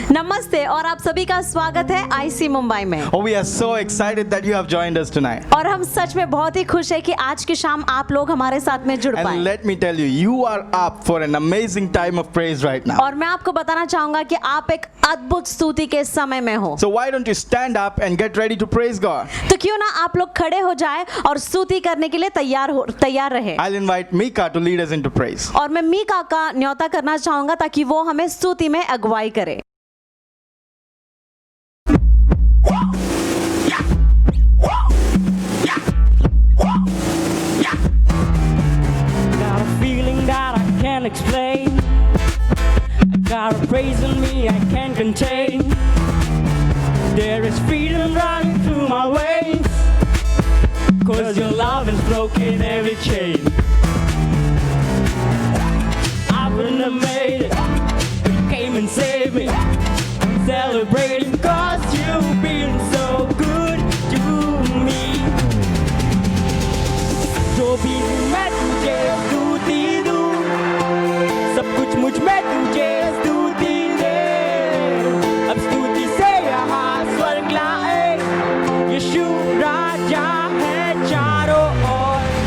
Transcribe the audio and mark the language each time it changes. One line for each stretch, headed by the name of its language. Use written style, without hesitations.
Hindi: नमस्ते और आप सभी का स्वागत है आईसी मुंबई में।
English: Oh, we are so excited that you have joined us tonight.
Hindi: और हम सच में बहुत ही खुश है कि आज की शाम आप लोग हमारे साथ में जुड़
English: And
Hindi: पाए।
English: let me tell you, you are up for an amazing time of praise right now.
Hindi: और मैं आपको बताना चाहूंगा कि आप एक अद्भुत स्तुति के समय में हो।
English: So why don't you stand up and get ready to praise God?
Hindi: तो क्यों ना आप लोग खड़े हो जाए और स्तुति करने के लिए तैयार रहे।
English: I'll invite Mika to lead us into praise.
Hindi: और मैं मीका का न्योता करना चाहूंगा ताकि वो हमें स्तुति में अगुवाई करे।
English: Got a feeling that I can't explain. I got a praise in me I can't contain. There is freedom running through my veins. 'Cause your love has broken every chain. I wouldn't have made it, but you came and saved me. I'm celebrating 'cause you've been so good to me.
Hindi: जो भी मैं तुझे स्तुति दूं, सब कुछ मुझ में तुझे स्तुति दे। अब स्तुति से यहाँ स्वर्ग लाए, यीशु राजा है चारों ओर।